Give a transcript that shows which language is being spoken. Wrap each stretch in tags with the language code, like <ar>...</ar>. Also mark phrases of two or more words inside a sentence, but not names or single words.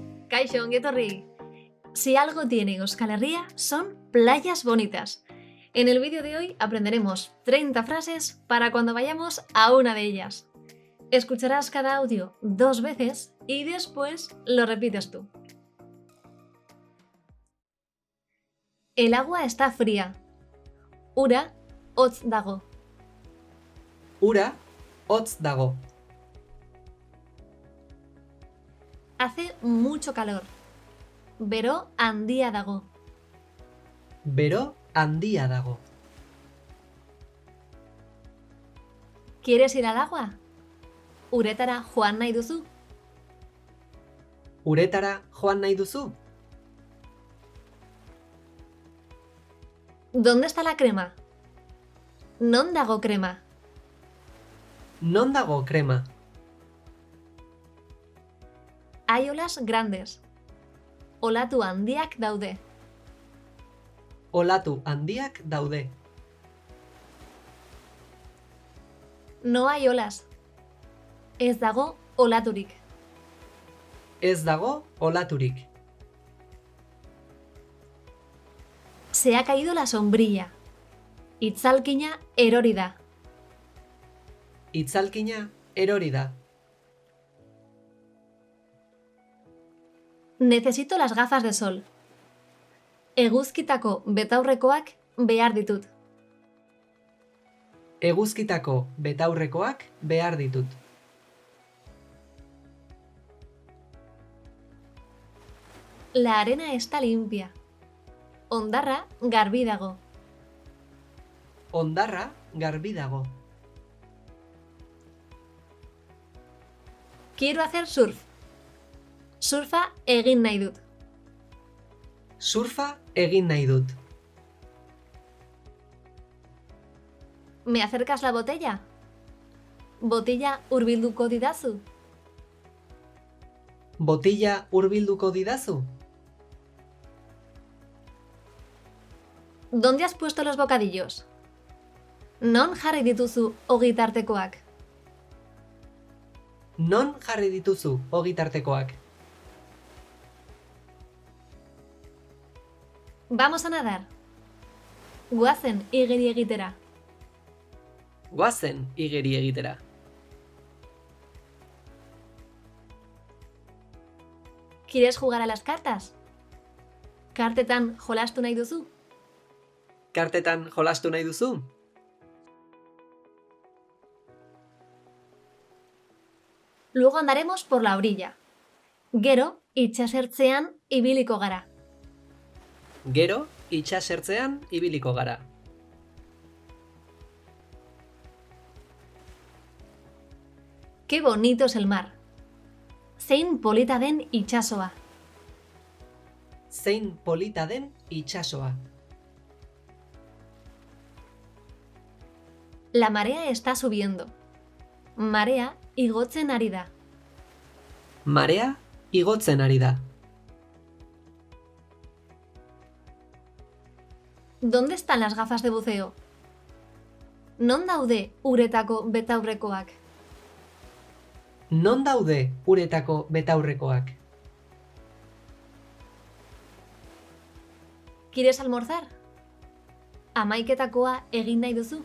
<eu>Kaixo, ongi etorri.</eu> <es>Si algo tiene Euskal Herria son playas bonitas. En el vídeo de hoy aprenderemos 30 frases para cuando vayamos a una de ellas. Escucharás cada audio 2 veces y después lo repites tú. El agua está fría.</es> <eu>Ura hotz dago. Ura hotz dago.</eu> <es>Hace mucho calor.</es> <eu>Bero handia dago. Bero handia dago.</eu> <es>¿Quieres ir al agua?</es> <eu>Uretara joan nahi duzu? Uretara joan nahi duzu?</eu> <es>¿Dónde está la crema?</es> <eu>Non dago crema. Non dago krema?</eu> <es>Hay olas grandes.</es> <eu>Olatu handiak daude. Olatu handiak daude.</eu> <es>No hay olas.</es> <eu>Ez dago olaturik. Ez dago olaturik.</eu> <es>Se ha caído la sombrilla.</es> <eu>Itzalkina erori da. Itzalkina erori da.</eu> <es>Necesito las gafas de sol.</es> <eu>Eguzkitako betaurrekoak behar ditut. Eguzkitako betaurrekoak behar ditut.</eu> <es>La arena está limpia.</es> <eu>Hondarra garbi dago. Hondarra garbi dago.</eu> <es>Quiero hacer surf.</es> <eu>Surfa egin nahi dut. Surfa egin nahi dut.</eu> <es>¿Me acercas la botella?</es> <eu>Botilla hurbilduko didazu. Botilla hurbilduko didazu?</eu> <es>¿Dónde has puesto los bocadillos?</es> <eu>Non jarri dituzu ogi tartekoak. Non jarri dituzu ogi tartekoak?</eu> <es>Vamos a nadar.</es> <eu>Goazen igeri egitera. Goazen igeri egitera.</eu> <es>¿Quieres jugar a las cartas?</es> <eu>Kartetan jolastu nahi duzu? Kartetan jolastu nahi duzu?</eu> <es>Luego andaremos por la orilla.</es> <eu>Gero, itsasertzean ibiliko gara. Gero, itsasertzean ibiliko gara.</eu> <es>Qué bonito es el mar.</es> <eu>Zein polita den itsasoa. Zein polita den itsasoa.</eu> <es>La marea está subiendo.</es> <eu>Marea igotzen ari da. Marea igotzen ari da.</eu> <es>¿Dónde están las gafas de buceo?</es> <eu>Non daude uretako betaurrekoak. Non daude uretako betaurrekoak?</eu> <es>¿Quieres almorzar?</es> <eu>Hamaiketakoa egin nahi duzu?</eu>